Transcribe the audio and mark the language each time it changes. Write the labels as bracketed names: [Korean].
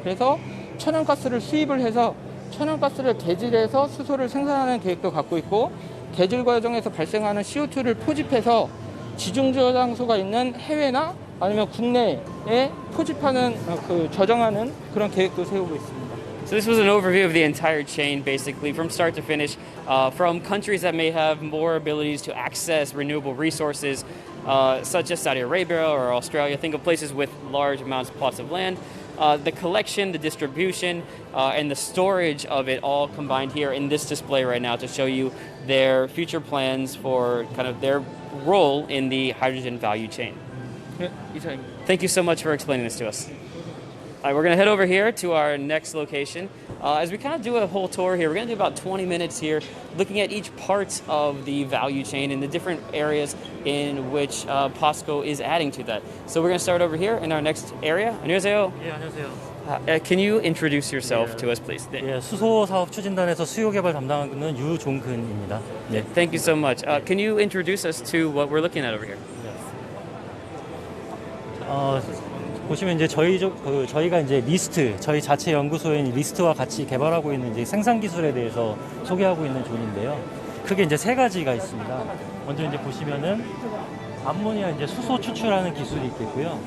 [Korean] 그래서 천연가스를 수입을 해서 천연가스를 개질해서 수소를 생산하는 계획도 갖고 있고, 개질 과정에서 발생하는 CO2를 포집해서 지중 저장소가 있는 해외나 아니면 국내에 포집하는 저장하는 그런 계획도 세우고 있습니다. [English] So this was an overview of the entire chain, basically, from start to finish, from countries that may have more abilities to access renewable resources, such as Saudi Arabia or Australia. Think of places with large amounts of plots of land. The collection, the distribution, and the storage of it all combined here in this display right now to show you their future plans for kind of their role in the hydrogen value chain. [Korean] 네, 이상입니다. [English] Thank you so much for explaining this to us. All right, we're going to head over here to our next location. As we kind of do a whole tour here, we're going to do about 20 minutes here looking at each part of the value chain and the different areas in which POSCO is adding to that. So we're going to start over here in our next area. [Korean] 안녕하세요. 예, 안녕하세요. [English] Can you introduce yourself to us, please? [Korean] 예, 수소 사업 추진단에서 수요 개발 담당하는 유종근입니다. 예. [English] Thank you so much. Can you introduce us to what we're looking at over here? [Korean] 보시면 이제 저희가 이제 리스트, 저희 자체 연구소인 리스트와 같이 개발하고 있는 이제 생산 기술에 대해서 소개하고 있는 존인데요. 크게 이제 세 가지가 있습니다. 먼저 이제 보시면은 암모니아 이제 수소 추출하는 기술이 있겠고요.